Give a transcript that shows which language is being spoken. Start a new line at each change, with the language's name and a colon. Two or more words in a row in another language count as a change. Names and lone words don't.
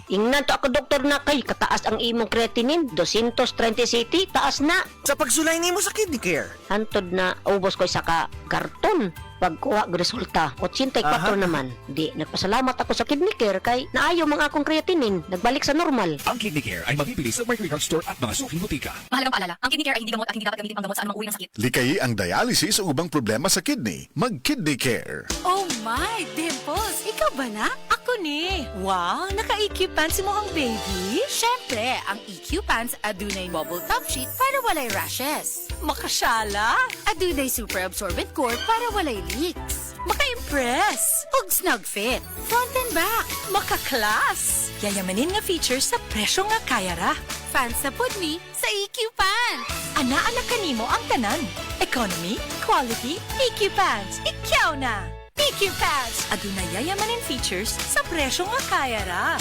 Cebuano: Ingnan to ako doktor na kay kataas ang imong creatinine, 230 city, taas na. Sa pagsulay nimo sa kidney care. Hantod na ubos ko sa karton. Pagkuha og resulta, 84 naman. Di, nagpasalamat ako sa kidney care kay naayo mga akong creatinine, nagbalik sa normal.
Filipino: Ang Kidney Care ay mabibili sa Mercury Drug Store at mga suking butika. Mahalagang paalala, ang kidney care ay hindi gamot at hindi dapat gamitin pang gamot sa anumang uri ng sakit.
Cebuano: Likayi ang dialysis o ubang problema sa kidney. Mag-Kidney Care.
English: Oh my,
Cebuano: Dimples! Ikaw ba na? Ako ni. Wow, naka-EQ pants mo ang baby? Syempre, ang EQ pants adunay
English: bubble top sheet
Cebuano: para walay rashes. Makasyala, adunay
English: super absorbent core
Cebuano: para walay leaks.
English: Maka-impress, ug snug fit, front and back,
Cebuano: maka-class. Yayamanin nga features sa presyo nga kaya ra. Fans sa pudni sa EQ pants. Ana-ana kanimo ang tanan.
English: Economy, quality, EQ pants.
Cebuano: Ikaw na! EQ Pants! Aduna yayamanin features sa presyo nga kaya ra.